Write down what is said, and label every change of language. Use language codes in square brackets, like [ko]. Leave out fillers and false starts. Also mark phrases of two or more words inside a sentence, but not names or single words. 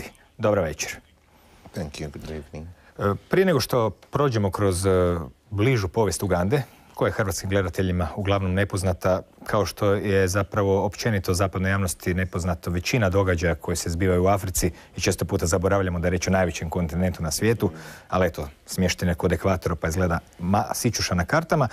[hr] Dobro večer. [en] Thank you. Good evening. [hr] Prije nego što prođemo kroz bližu povijest Ugande, koja je hrvatskim gledateljima uglavnom nepoznata, kao što je zapravo općenito zapadnoj javnosti nepoznato većina događaja koje se zbivaju u Africi i često puta zaboravljamo da je riječ o najvećem kontinentu na svijetu, ali eto, smještene kod ekvatora pa izgleda sićuša na kartama.